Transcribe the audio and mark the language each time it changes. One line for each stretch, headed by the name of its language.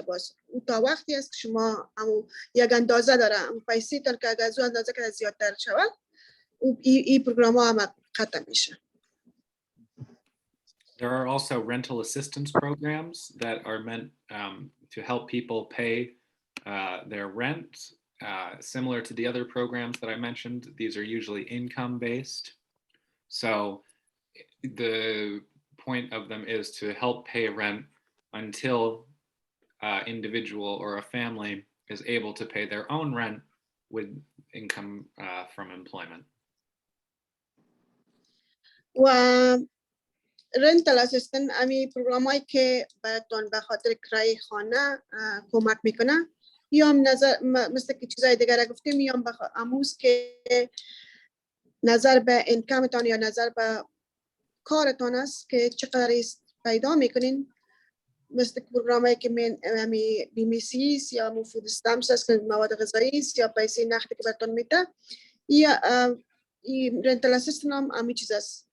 Persian: باز او تا وقتی است که شما یک اندازه داره، اون پیسه تان که اگر از اون اندازه که زیادتر شوه این پروگرام ها هم قطع میشه.
English: There are also rental assistance programs that are meant to help people pay their rent. Similar to the other programs that I mentioned, these are usually income-based. So the point of them is to help pay rent until an individual or a family is able to pay their own rent with income from employment.
Persian: و
English: rental assistant
Persian: امی پروگرامایی که براتون به خاطر کرایه خانه کمک میکنه، یا نظر مثل که چیزای دیگر گفتیم، یا اموز که نظر به انکامتان یا نظر به کارتان است که چقدر پیدا میکنین، مثل پروگرامایی که بیمه صحی است یا فود استامپس است که مواد غذایی است یا پیسه نقدی که براتون میده، یا این رنتال اسیستنت هم همین چیز است.